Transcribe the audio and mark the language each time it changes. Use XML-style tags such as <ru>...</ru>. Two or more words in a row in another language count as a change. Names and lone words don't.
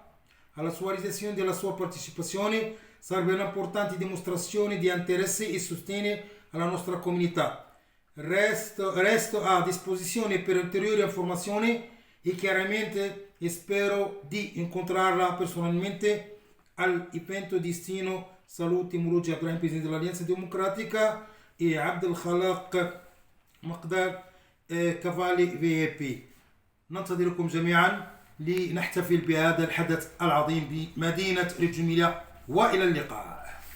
<it>Alla sua realizzazione della sua partecipazione serve un'importante dimostrazione di interesse e sostegno alla nostra comunità. Resto a disposizione per ulteriori informazioni e chiaramente spero di incontrarla personalmente all'evento destino. Saluti Mouloudji Ibrahim, presidente dell'Alleanza Democratica, e Abdel Khalaq مقدار كافالي VIP.</it> <ar>ننتظركم جميعا لنحتفل بهذا الحدث العظيم بمدينة ريجو إيميليا، وإلى اللقاء.</ar>